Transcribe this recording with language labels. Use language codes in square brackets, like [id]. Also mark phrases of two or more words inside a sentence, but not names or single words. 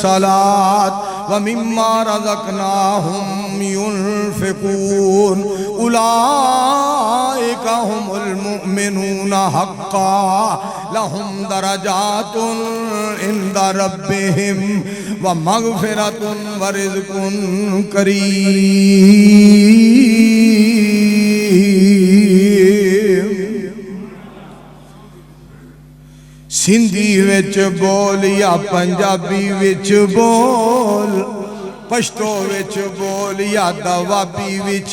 [ar] ومما رزقناهم ينفقون اولئک هم المؤمنون حقا لهم درجات عند ربهم ومغفرة ورزق کریم۔ [pa] سندھی وچ بول یا پنجابی وچ بول، پشتو وچ بول یا دوابی وچ